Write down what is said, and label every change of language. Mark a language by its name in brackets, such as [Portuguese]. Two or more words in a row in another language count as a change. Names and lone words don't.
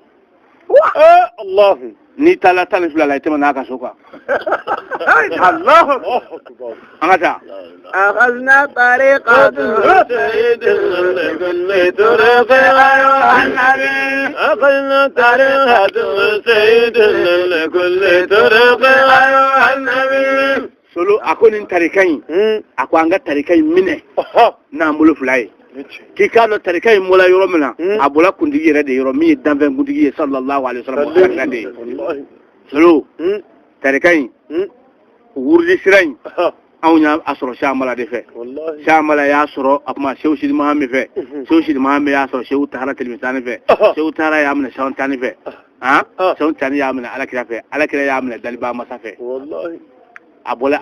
[Arabic] Allahu [Bambara] n'i taara 12 la i tɛmɛ n'a ka so kan [Arabic] Allahu [Bambara] an ka taa [Arabic] أخذنا طريقة سيد لكل طرق أيها النبي أخذنا طريقة سيد لكل طرق أيها النبي [Bambara] solo a ko nin tarika in a ko an ka tarika in minɛ n'an bolo 2 ye k'i k'a dɔn tarika in bɔla yɔrɔ min na a bɔla kuntigi yɛrɛ de yɔrɔ min ye danfɛn kuntigi ye [Arabic] صلى الله عليه وسلم [Bambara] de ye solo tarika in wurudi sira in anw y'a sɔrɔ Shamala de fɛ Shamala y'a sɔrɔ a kuma Sehu Sidi Mahamad fɛ Sehu Sidi Mahamad y'a sɔrɔ Sehu Tahara Telimisani fɛ Sehu Tahara y'a minɛ Sehu Tani fɛ Sehu Tani y'a minɛ Alakira fɛ Alakira y'a minɛ Daliba Masa fɛ a bɔla